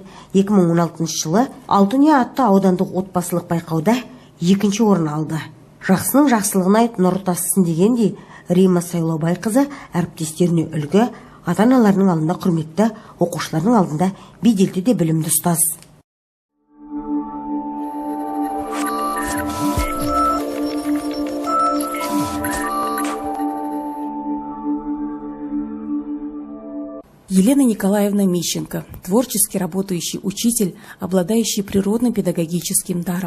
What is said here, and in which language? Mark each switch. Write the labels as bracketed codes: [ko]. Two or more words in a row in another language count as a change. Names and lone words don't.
[kk] 2016 жылы Алтыния атты аудандық отбасылық байқауда 2-ші орын алды. Жақсының жақсылығын айт, нұр тасысын дегендей, Рима Сайлаубайқызы әріптестеріне үлгі, ата-аналарының алдында құрметті, оқушылардың алдында беделді де білімді ұстаз. [ru] Елена Николаевна Мищенко, творчески работающий учитель, обладающий природным педагогическим даром.